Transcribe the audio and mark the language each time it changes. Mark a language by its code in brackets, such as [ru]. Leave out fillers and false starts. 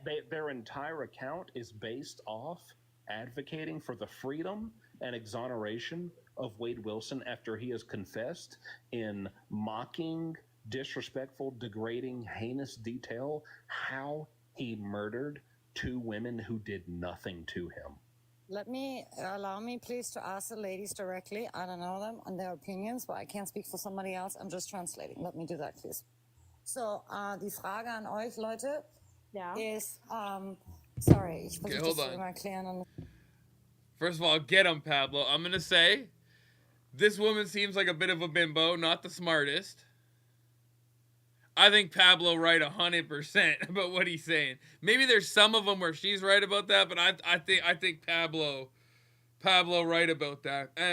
[en] Their entire account is based off advocating for the freedom and exoneration of Wade Wilson after he has confessed in mocking, disrespectful, degrading, heinous detail how he murdered 2 women who did nothing to him. Allow me please to ask the ladies directly. I don't know them and their opinions, but I can't speak for somebody else. I'm just translating. Let me do that, please. [de] So, die Frage an euch, Leute, ist, sorry, ich versuche das zu erklären. [en] First of all, get him, Pablo. I'm going to say, this woman seems like a bit of a bimbo, not the smartest. I think Pablo right 100% about what he's saying. Maybe there's some of them where she's right about that, but I think Pablo right about that.